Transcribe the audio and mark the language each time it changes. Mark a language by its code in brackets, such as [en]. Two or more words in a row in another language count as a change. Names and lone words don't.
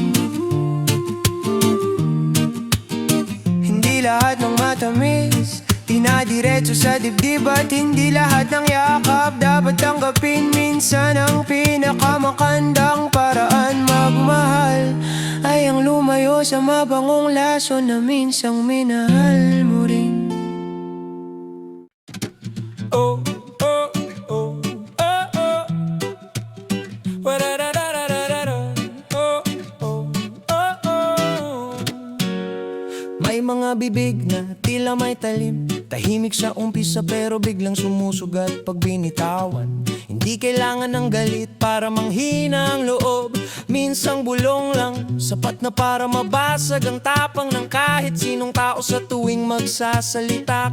[tl] Hindi lahat ng matamis dinadiretso sa dibdib, at hindi lahat ng yakap dapat tanggapin. Minsan ang pinakamakandang paraan magmahal ay ang lumayo sa mabangong lason na minsang minahal mo rin. Oh, oh, oh, oh, oh. Wa-da-da-da-da-da-da. Oh, oh, oh, oh. May mga bibig na tila may talim, tahimik sa umpisa pero biglang sumusugat pag binitawan. Hindi kailangan ng galit para manghina ang loob. Minsang bulong lang, sapat na para mabasag ang tapang ng kahit sinong tao sa tuwing magsasalita.